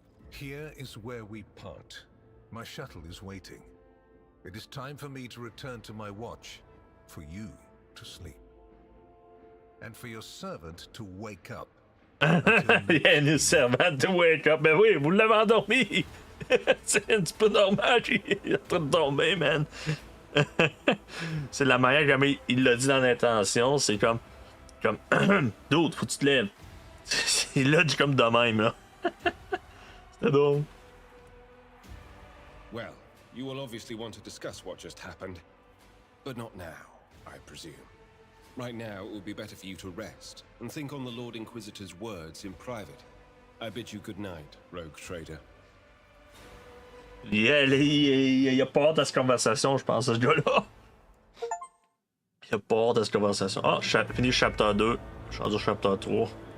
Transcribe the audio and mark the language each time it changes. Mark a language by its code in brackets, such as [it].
[en] Here is where we part. My shuttle is waiting. It is time for me to return to my watch, for you to sleep, and for your servant to wake up. Yeah, your servant to wake up. [fr] Mais oui, vous l'avez endormi. C'est un petit peu normal, il est en train de dormir, man. C'est la manière comme il l'a dit dans l'intention, c'est comme d'autres, faut que tu te lèves. Il l'a dit comme de même, là. C'était drôle. [en] Well, you will obviously want to discuss what just happened, but not now, I presume. Right now, it would be better for you to rest and think on the Lord Inquisitor's words in private. I bid you good night, rogue trader. [fr] Il a pas hâte à cette conversation, je pense, ce gars-là. Il a pas hâte à cette conversation. Ah, fini chapitre 2. Je suis rendu au chapitre 3.